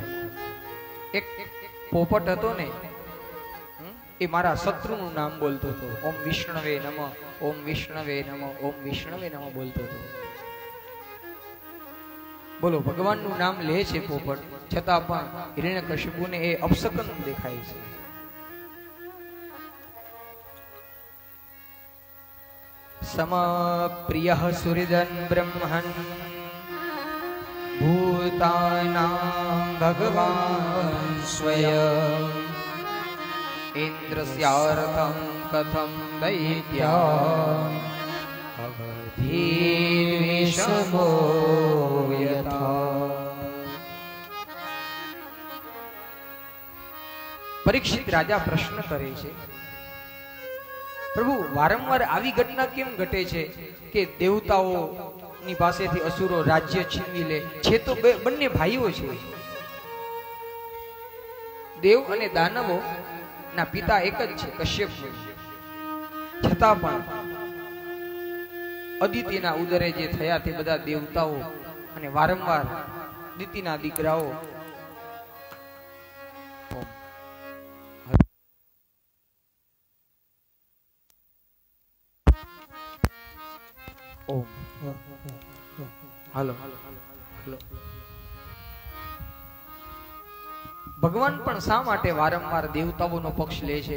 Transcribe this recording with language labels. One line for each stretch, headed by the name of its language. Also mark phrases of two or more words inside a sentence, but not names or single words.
Gujarati: એક પોપટ હતો ને, એ મારા શત્રુનું નામ બોલતો હતો,
Sanskrit: ઓમ વિષ્ણવે નમઃ, ઓમ વિષ્ણવે નમઃ, ઓમ વિષ્ણવે નમઃ
Gujarati: બોલતો હતો। બોલો, ભગવાનનું નામ લે છે પોપટ, છતાં પણ હિરણ્યકશિપુને એ અપશકન દેખાય છે।
Sanskrit: समप्रियः सुहृदन् ब्रह्मन् भूतानां भगवान् स्वयम् इन्द्रस्यार्थं कथं दैत्यान् अवधीर्विषमो यथा।
Gujarati: પરીક્ષિત રાજા પ્રશ્ન કરે છે, પ્રભુ વારંવાર આવી ઘટના કેમ ઘટે છે કે દેવતાઓ ની પાસેથી અસુરો રાજ્ય છીનવી લે છે? તો બંને ભાઈઓ છે, દેવ અને દાનવો ના પિતા એક જ છે, કશ્યપ, છતાં પણ અદિતિના ઉદરે જે થયા તે બધા દેવતાઓ અને વારંવાર દિતિના દીકરાઓ હાલો ભગવાન પણ શા માટે વારંવાર દેવતાઓનો પક્ષ લે છે?